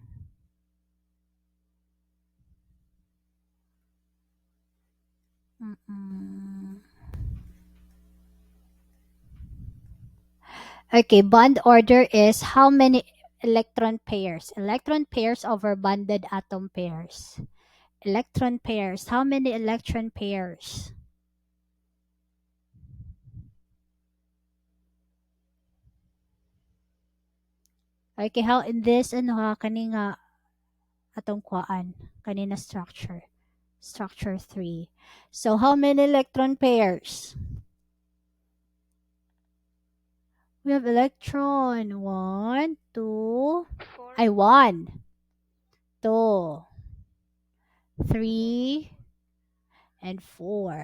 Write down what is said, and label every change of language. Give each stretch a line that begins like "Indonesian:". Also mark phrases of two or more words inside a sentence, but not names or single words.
English: Okay, bond order is how many electron pairs? Electron pairs over bonded atom pairs. Electron pairs. How many electron pairs?
Cebuano: Okay,
English: how in this
Cebuano: ano ha kani nga atong kuan kanina structure.
English: Structure 3. So how many electron pairs? We have electron 1, 2, 1, 2, 3, and 4.